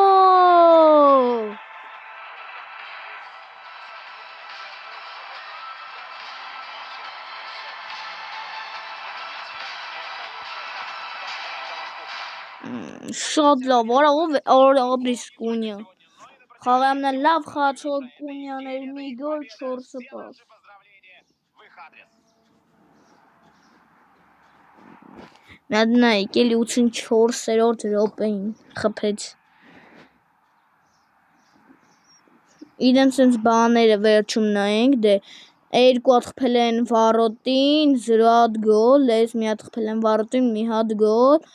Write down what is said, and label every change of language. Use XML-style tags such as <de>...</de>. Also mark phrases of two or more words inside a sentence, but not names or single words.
<hy>Շատ լավ, արա աբրիս Կունյա։ Խաղամնա լավ խաղացող Կունյաներ մի գոլ 4 պաս։</hy> <ru>Поздравления в их адрес.</ru> <hy>Նայեք, էլի 84-րդ րոպեին խփեց։ Իրենց sense բաները վերջում նայենք, դե 2 հատ խփել են վարոտին, 0 հատ գոլ, ես մի հատ խփել եմ վարոտին, մի հատ գոլ,</hy>